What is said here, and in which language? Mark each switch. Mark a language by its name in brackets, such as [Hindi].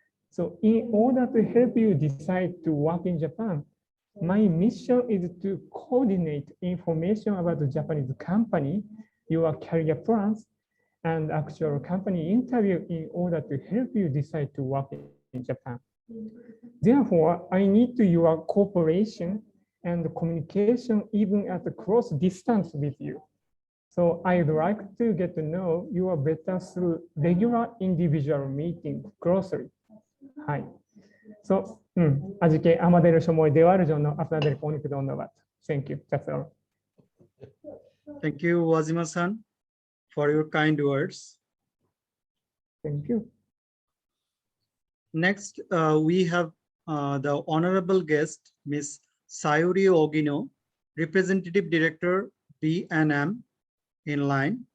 [English] So in order to help you decide to work in Japan, my mission is to coordinate information about the Japanese company, your career plans, and actual company interview in order to help you decide to work in Japan. Therefore, I need your cooperation and communication even at a close distance with you. So I'd like to get to know you better through regular individual meetings closely. Hi. [Bangla] So, আজকে আমাদের সময় দেওয়ার জন্য আপনাদেরকে অনেক ধন্যবাদ। [English] Thank you. That's all. Thank you, Wajima-san, for your kind words. Thank you. Next, we have the honorable guest, Ms. Sayuri Ogino, Representative Director, B&M, in line.